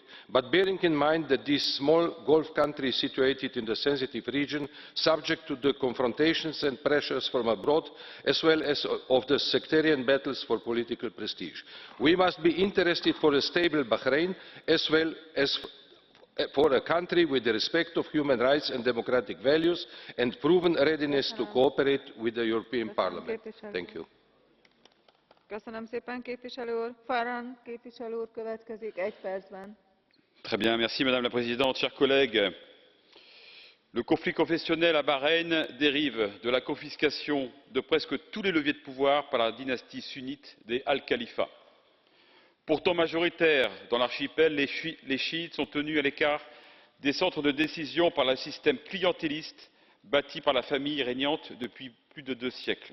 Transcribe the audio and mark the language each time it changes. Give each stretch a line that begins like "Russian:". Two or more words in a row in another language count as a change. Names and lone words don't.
English: But bearing in mind that this small Gulf country is situated in the sensitive region, subject to the confrontations and pressures from abroad, as well as of the sectarian battles for political prestige, we must be interested for a stable Bahrain, as well as for a country with the respect of human rights and democratic values and proven readiness to cooperate with the European Parliament. Thank you.
Hungarian: Köszönöm szépen, képviselő úr. Farran képviselő úr következik 1 percben.
French: Très bien, merci Madame la Présidente. Chers collègues, le conflit confessionnel à Bahreïn dérive de la confiscation de presque tous les leviers de pouvoir par la dynastie sunnite des Al-Khalifa. Pourtant majoritaires dans l'archipel, les chiites sont tenus à l'écart des centres de décision par le système clientéliste bâti par la famille régnante depuis plus de 2 siècles.